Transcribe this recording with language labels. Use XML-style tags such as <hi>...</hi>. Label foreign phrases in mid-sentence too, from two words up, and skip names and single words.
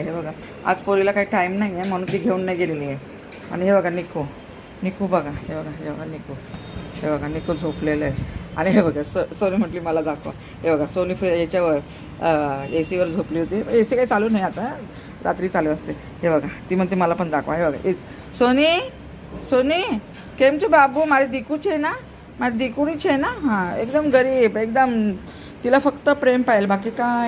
<mr>हे बघा, आज पोरीला काही टाईम नाही आहे म्हणून ती घेऊन नाही गेलेली आहे. आणि हे बघा निकू बघा, हे बघा निकू, हे बघा निकू झोपलेलं आहे. आणि हे बघा सोनी म्हटली मला दाखवा. हे बघा सोनी याच्यावर AC वर झोपली होती. AC काही चालू नाही आता, रात्री चालू असते. हे बघा ती म्हणते मला पण दाखवा. हे बघा सोनी</mr> <gu>કેમ છે બાબુ, મારી દીકુ છે ના, મારી દીકુડી છે ના.</gu> <mr>हां एकदम गरीब, एकदम तिला फक्त प्रेम पाहिजे, बाकी काय</mr>